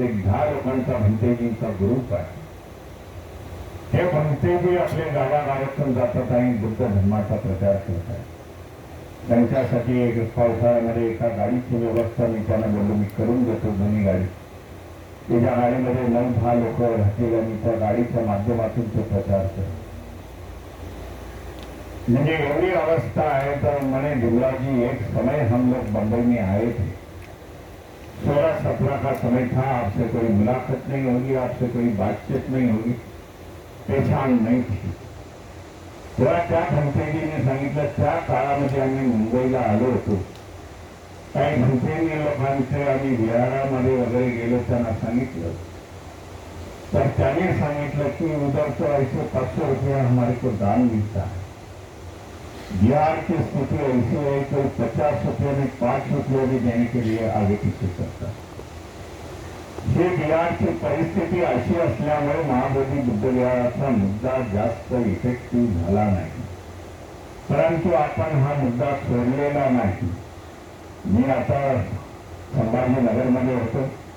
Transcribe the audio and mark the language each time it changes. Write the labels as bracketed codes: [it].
[mr] एक 10 लोकांचा भंतेजींचा ग्रुप आहे. हे भंतेजी आपल्या गावागावातून जातात आणि बुद्ध धर्माचा प्रचार करत आहेत. त्यांच्यासाठी एक पावसाळ्यामध्ये एका गाडीची व्यवस्था मी त्यांना बोललो मी करून देतो, जुनी गाडी. त्याच्या गाडीमध्ये 9-10 लोक राहतील आणि त्या गाडीच्या माध्यमातून तो प्रचार करतो. [hi] मुझे एवरी अवस्था है तो मैंने भीमराव जी एक समय हम लोग बंबई में आए थे, 16-17 का समय था. आपसे कोई मुलाकात नहीं होगी, आपसे कोई बातचीत नहीं होगी, पहचान नहीं थी. [mr] तेव्हा त्या भंतेजीने सांगितलं त्या काळामध्ये आम्ही मुंबईला आलो होतो. काही भंतेजी लोकांचे आम्ही विहारामध्ये वगैरे गेलो, त्यांना सांगितलं तर त्याने सांगितलं की [hi] उधर तो ऐसे 500 रुपये हमारे को दान मिलता है. बिहार की स्थिति ऐसी है कोई 50 रुपये में 5 रुपये भी देने के लिए आगे पीछे करता. [mr] हे बिहारची परिस्थिती अशी असल्यामुळे महाबोधी बुद्ध विहाराचा मुद्दा जास्त इफेक्टिव्ह झाला नाही. परंतु आपण हा मुद्दा सोडलेला नाही. मी आता संभाजीनगरमध्ये होतो.